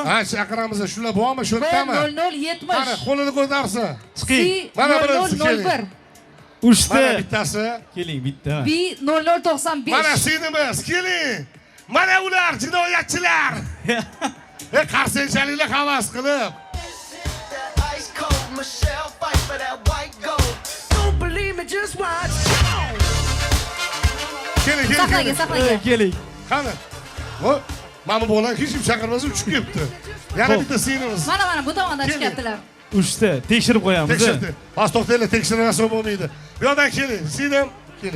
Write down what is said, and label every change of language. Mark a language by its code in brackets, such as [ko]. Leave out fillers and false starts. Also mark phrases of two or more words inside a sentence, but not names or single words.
[uz] Ha, chaqiramiz. Shular bormi? Shu yerdami? B0070. Qani, qo'lini ko'tarsin. Chiqing. Mana birinchisi keling. Uchta. Mana bittasi. Keling, bitta. B0095. Mana sinimiz, keling. Mana ular jinoyatchilar. Qarsenchaliklar havas qilib. [en] Ice cold Michelle fight for that white gold. Don't believe me, just watch. [uz] Keling. Saqlaga. Keling. Qani. Voy, mana bu bola hech kim chaqirmasa uchib ketdi. Yana bitta sinimiz. Mana bu tomondan chiqyaptilar. Uchta. Tekshirib qo'yamiz. Tekshirdi. Bas to'xtanglar, tekshirmasa bo'lmaydi. Bu yoqdan keling, sinim. Keling.